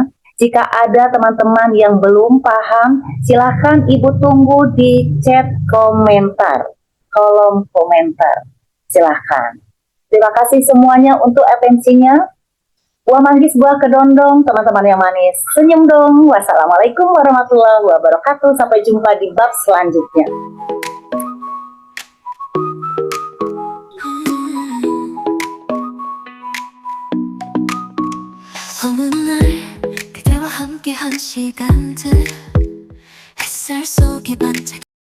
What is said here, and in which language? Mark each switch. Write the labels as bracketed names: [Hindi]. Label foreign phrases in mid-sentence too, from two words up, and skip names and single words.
[Indonesian] Jika ada teman-teman yang belum paham, silahkan Ibu tunggu di chat komentar, kolom komentar. Silahkan. Terima kasih semuanya untuk atensinya. Buah manggis, buah kedondong, teman-teman yang manis. Senyum dong. [Arabic] والسلام عليكم ورحمة الله وبركاته. [Indonesian] Sampai jumpa di bab selanjutnya. [Korean] 어느 날 그대와 함께한 시간들 햇살 속에 반짝